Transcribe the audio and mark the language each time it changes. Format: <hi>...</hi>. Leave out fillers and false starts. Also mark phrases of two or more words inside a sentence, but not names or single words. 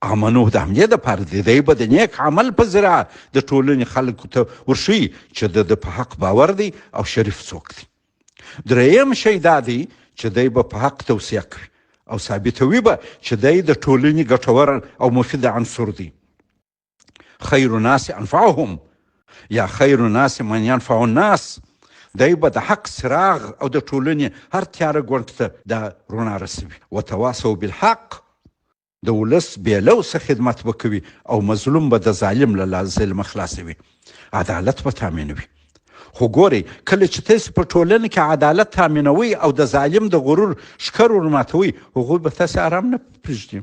<ps>امنو د همدې دپاره دی به د نیک عمل په ذریعه د ټولنې خلکو ته ورښیي چې د په حق باور دی او شریف څوک دی. دریم شی دا دی چې دی به په حق توصیه کوي او ثابتوي به چې دی د ټولنې ګټور او مفید عنصر دی.</ps> <ar>خیر الناس انفعهم یا خیر الناس من ينفع الناس.</ar> <ps>دی به د حق څراغ او د ټولنې هر تیاره ګوند ته دا رڼا رسوي.</ps> <ar>وتواصوا بالحق،</ar> <ps>د ولس بېلو څه خدمت به کوي او مظلوم به د ظالم له ظلمه خلاصوي. عدالت به تامینوي. خو ګورئ کله چې تاسې په ټولنه کې عدالت تامینوي او د ظالم د غرور ښکر ورماتوي، هغوی به تاسې ارام نه پرېږدي.</ps>